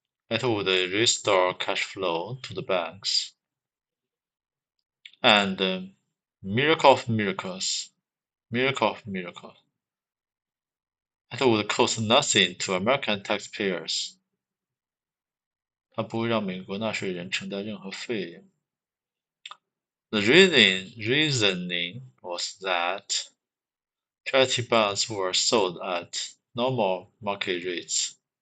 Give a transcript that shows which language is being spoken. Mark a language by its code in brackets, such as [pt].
[en] It would restore cash flow to the banks. And miracle of miracles, it would cost nothing to American taxpayers. [zh] 它不会让美国纳税人承担任何费用。 [en] The reasoning was that Treasury bonds were sold at normal market rates.